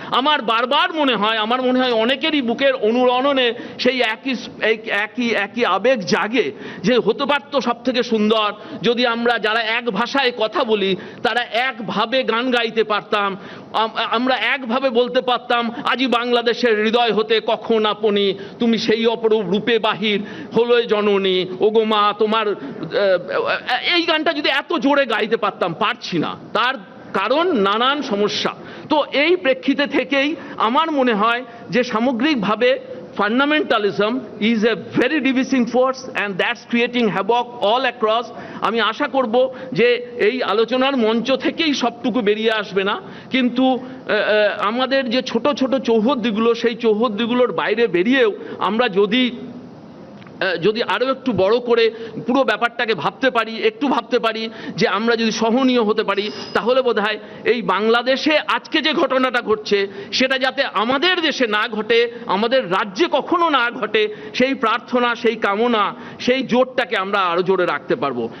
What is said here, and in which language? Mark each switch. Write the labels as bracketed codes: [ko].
[bn] আমার বারবার মনে হয়, আমার মনে হয় অনেকেরই বুকের অনুরণনে সেই একই আবেগ জাগে যে হতে পারতো সব থেকে সুন্দর যদি আমরা যারা এক ভাষায় কথা বলি তারা একভাবে গান গাইতে পারতাম, আমরা একভাবে বলতে পারতাম আজি বাংলাদেশের হৃদয় হতে কখন আপনি তুমি সেই অপরূপ রূপে বাহির হলো জননী ওগো মা তোমার। এই গানটা যদি এত জোরে গাইতে পারতাম, পারছি না, তার কারণ নানান সমস্যা। তো এই প্রেক্ষিতে থেকেই আমার মনে হয় যে সামগ্রিকভাবে [en] fundamentalism is a very divisive force and that's creating havoc all across. [bn] আমি আশা করব যে এই আলোচনার মঞ্চ থেকেই সবটুকু বেরিয়ে আসবে না, কিন্তু আমাদের যে ছোট ছোট চৌহদ্দিগুলো, সেই চৌহদ্দিগুলোর বাইরে বেরিয়েও আমরা যদি আরো একটু বড় করে পুরো ব্যাপারটাকে একটু ভাবতে পারি যে আমরা যদি সহনীয় হতে পারি, তাহলে বোধহয় এই বাংলাদেশে আজকে যে ঘটনাটা ঘটছে সেটা যাতে আমাদের দেশে না ঘটে, আমাদের রাজ্যে কখনো না ঘটে, সেই প্রার্থনা, সেই কামনা, সেই জোরটাকে আমরা আরো জোরে রাখতে পারবো।